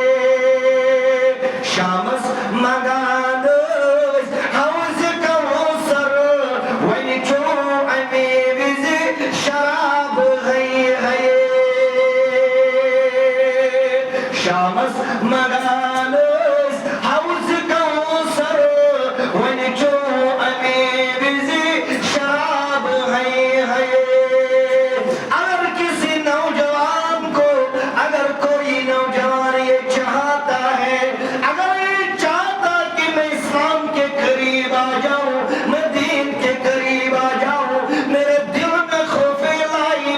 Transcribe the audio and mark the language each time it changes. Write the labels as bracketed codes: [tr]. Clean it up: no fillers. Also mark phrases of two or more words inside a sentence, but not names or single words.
[ks] شامس منگان ٲسۍ حوضِ کوثر وۄنۍ چوٚو اَمے وِزِ شراب ہَیے ہَیے شامس منگان ٲسۍ حوضِ کوثر وۄنۍ چوٚو اَمے وِزِ شراب ہَیے ہَیے [ur] اگر کسی نوجوان کو اگر کوئی نوجوان یہ چاہتا ہے اگر یہ چاہتا کہ میں اسلام کے قریب آ جاؤں میں دین کے قریب آ جاؤں میرے دل میں خوف الہی